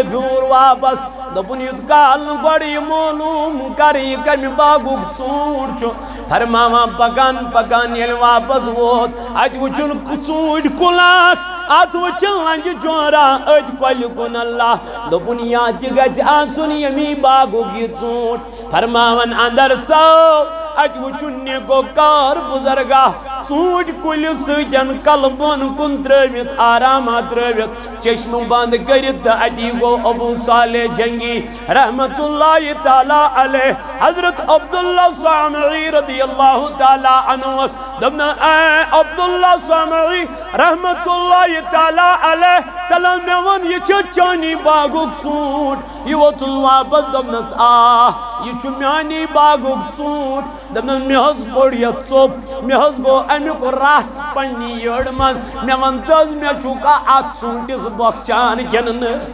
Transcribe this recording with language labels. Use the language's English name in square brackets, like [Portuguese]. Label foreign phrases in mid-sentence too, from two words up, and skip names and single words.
[Kashmiri] پھیوٗر واپس دوٚپُن یُتھ کال نہٕ گۄڈٕ یہِ معلوٗم کرٕ یہِ کمہِ باغُک ژوٗنٛٹھ چھُ فرماوان پکان پکان ییٚلہِ واپس ووت اتہِ وٕچھُن ژوٗنٛٹھۍ کُل اکھ ات وٕچھِن لنجہِ جورا أتھۍ کۄلہِ کُن اللہ دوٚپُن یا تہِ گژھِ آسُن ییٚمی باغُک یہِ ژوٗنٛٹھ فرماون اندر ژاو اتہِ وٕچھُن نیکو کار بُزرگا ژوٗنٛٹھۍ کُلہِ سۭتۍ کلہٕ بۄن کُن ترٲوِتھ آرامہ ترٲوِتھ چشمہٕ بند کٔرِتھ تہٕ اتی گوٚو ابو صالح جنگی [Arabic] رحمت اللہ تعالیٰ علیہ [Kashmiri] حضرت عبداللہ سامعی [Arabic] رضی اللہ تعالیٰ عنہ [Kashmiri] دوٚپُن اے عبداللہ سامعی [Arabic] رحمت اللہ تعالیٰ علیہ [Kashmiri] تلہ مےٚ ووٚن یہِ چھُ چانی باغُک ژوٗنٛٹھ یہِ ووتُن واپس دوٚپنس یہِ چھُ میانی باغُک ژوٗنٛٹھ دوٚپنس مےٚ حظ کوٚڑ یتھ ژوٚپ مےٚ حظ گوٚو امیُک رس پننہِ یٔڈ منٛز مےٚ ووٚن تہٕ حظ مےٚ چھُکھا اتھ ژوٗنٛٹھِس بۄکھچان کِنہٕ نہٕ